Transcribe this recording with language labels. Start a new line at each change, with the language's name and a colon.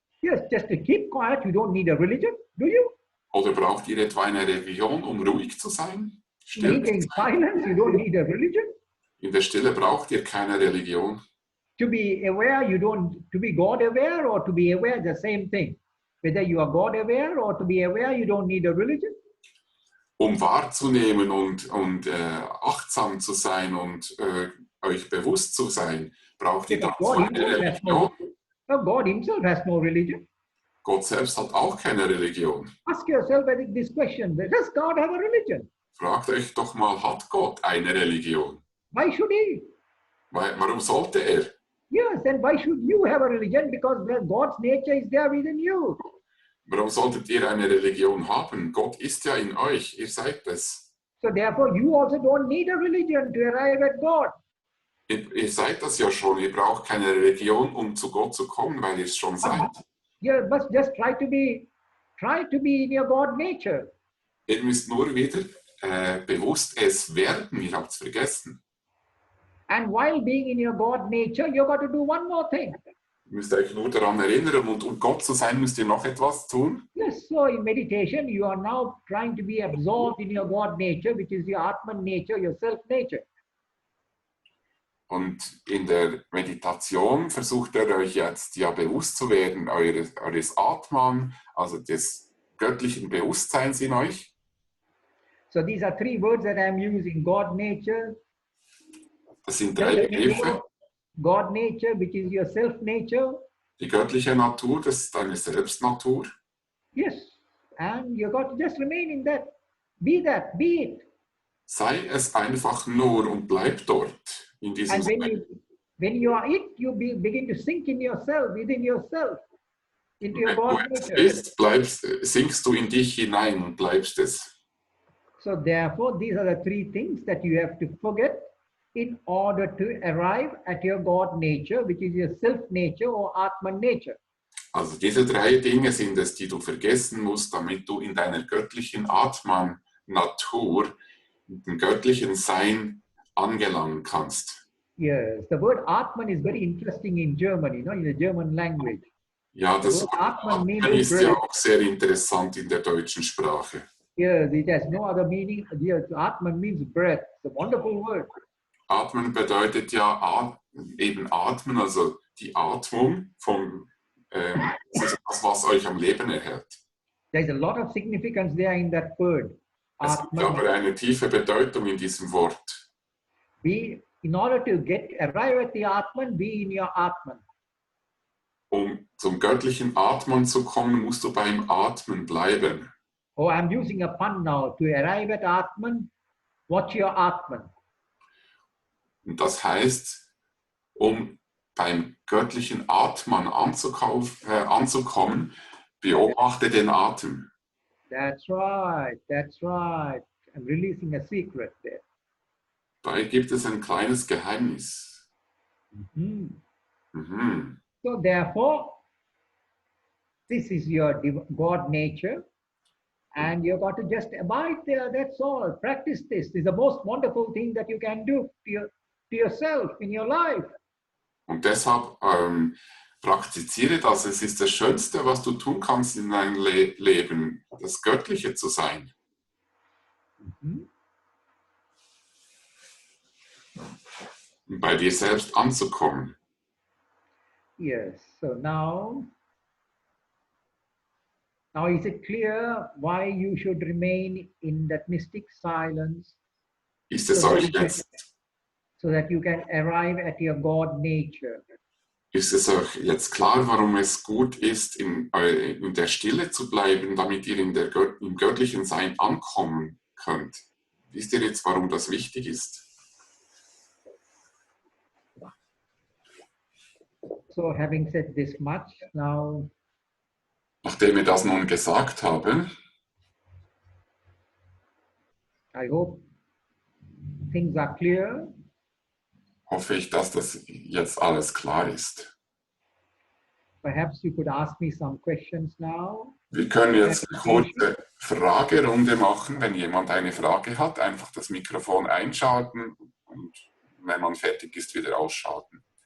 English: Yes, just to keep quiet, you don't need a religion, do you?
German: Oder braucht ihr etwa eine Religion, um ruhig zu sein? Still zu
English: In
German: sein?
English: silence, you don't need a religion.
German: In der Stille braucht ihr keine Religion.
English: To be aware, to be God aware or to be aware, the same thing. Whether you are God aware or to be aware, you don't need a religion.
German: Um wahrzunehmen und achtsam zu sein und euch bewusst zu sein, braucht ihr dazu eine Religion.
English: God himself has no religion.
German: Gott selbst hat auch keine Religion.
English: Ask yourself this question, does God have a religion?
German: Fragt euch doch mal, hat Gott eine Religion?
English: Why should he?
German: Warum sollte er?
English: Yes, then why should you have a religion? Because God's nature is there within you.
German: Warum solltet ihr eine Religion haben? Gott ist ja in euch, ihr seid es.
English: So therefore you also don't need a religion to arrive at God.
German: Ihr seid das ja schon, ihr braucht keine Religion, um zu Gott zu kommen, weil ihr es schon seid.
English: You must just try to be in your God nature.
German: Ihr müsst nur wieder bewusst es werden, ihr habt es vergessen.
English: And while being in your God nature, you've got to do one more thing.
German: Ihr müsst euch nur daran erinnern und um Gott zu sein, müsst ihr noch etwas tun.
English: Yes, so in meditation, you are now trying to be absorbed in your God nature, which is your Atman nature, your self nature.
German: Und in der Meditation versucht ihr euch jetzt ja bewusst zu werden, eures Atman, also des göttlichen Bewusstseins in euch.
English: So these are three words that I am using: God nature.
German: Das sind drei Begriffe.
English: God nature, which is your self nature.
German: Die göttliche Natur, das ist deine Selbstnatur.
English: Yes, and you got to just remain in that. Be that, be it.
German: Sei es einfach nur und bleib dort in diesem
English: And when you are it, you begin to sink in yourself, within yourself, into your God
German: Wenn du es
English: nature.
German: bist, sinkst du in dich hinein und bleibst es.
English: So therefore, these are the three things that you have to forget in order to arrive at your God nature, which is your self nature or Atman nature.
German: Also diese drei Dinge sind es, die du vergessen musst, damit du in deiner göttlichen Atman-Natur, dem göttlichen Sein angelangen kannst.
English: Yes, the word Atman is very interesting in German, in the German language.
German: Ja, das Wort Atman Atman ist ja auch sehr interessant in der deutschen Sprache.
English: Yes, it has no other meaning. Yes, Atman means breath. It's a wonderful word.
German: Atmen bedeutet ja eben atmen, also die Atmung von das ist das, was euch am Leben erhält.
English: There's a lot of significance there in that word.
German: Es gibt aber eine tiefe Bedeutung in diesem Wort.
English: In order to arrive at the Atman, be in your Atman.
German: Um zum göttlichen Atmen zu kommen, musst du beim Atmen bleiben.
English: Oh, I'm using a pun now. To arrive at Atman, watch your Atman.
German: Und das heißt, um beim göttlichen Atman anzukommen, beobachte den Atem.
English: That's right, that's right. I'm releasing a secret there.
German: Dabei gibt es ein kleines Geheimnis. Mhm. Mhm.
English: So therefore, this is your God nature, and you've got to just abide there. That's all. Practice this. This is the most wonderful thing that you can do to yourself in your life.
German: Und deshalb praktiziere das. Es ist das Schönste, was du tun kannst in deinem Leben, das Göttliche zu sein. Mhm. Und bei dir selbst anzukommen.
English: Yes. So now is it clear why you should remain in that mystic silence
German: Ist es euch jetzt,
English: so that you can arrive at your God nature?
German: ist es euch jetzt klar, warum es gut ist, in der Stille zu bleiben, damit ihr im göttlichen Sein ankommen könnt? Wisst ihr jetzt, warum das wichtig ist?
English: So having said this much, now
German: Nachdem ich das nun gesagt habe,
English: I hope things are clear.
German: hoffe ich, dass das jetzt alles klar ist.
English: Perhaps you could ask me some questions now.
German: Wir können jetzt eine kurze Fragerunde machen. Wenn jemand eine Frage hat, einfach das Mikrofon einschalten und wenn man fertig ist, wieder ausschalten.